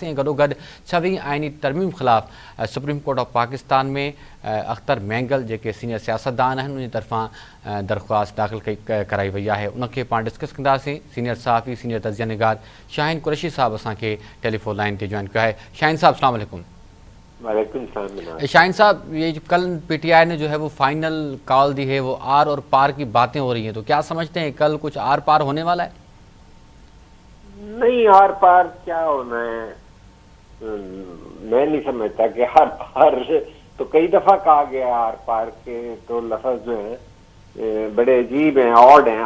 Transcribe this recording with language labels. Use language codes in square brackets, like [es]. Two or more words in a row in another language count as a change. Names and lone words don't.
[sd] ऐं गॾोगॾु 26 आइनी तरमीम ख़िलाफ़ सुप्रीम कोर्ट ऑफ पाकिस्तान में अख्तर मैंगल जेके सीनियर सियासतदान आहिनि उनजी तरफ़ां दरख़्वास्त दाख़िल कराई वई आहे, उनखे पाण डिस्कस कंदासीं। सीनियर सहाफ़ी सीनियर तज़िया निगार शाहीन कुरैशी साहब असांखे [en] telephone line [sd] ते जॉइन कयो आहे। [ar] शाहीन साहब السلام عليكم. وعليكم السلام. [ur] शाहीन साहब, یہ جو کل PTI نے جو ہے وہ [en] final call [ur] دی ہے، وہ آر اور پار کی باتیں ہو رہی ہیں، تو کیا سمجھتے ہیں کل کچھ آر پار ہونے والا ہے? نہیں، آر پار کیا ہونا ہے، میں نہیں سمجھتا کہ آر پار تو کئی دفعہ کہا گیا آر پار کے تو لفظ جو ہے بڑے عجیب ہیں، آڈ ہیں.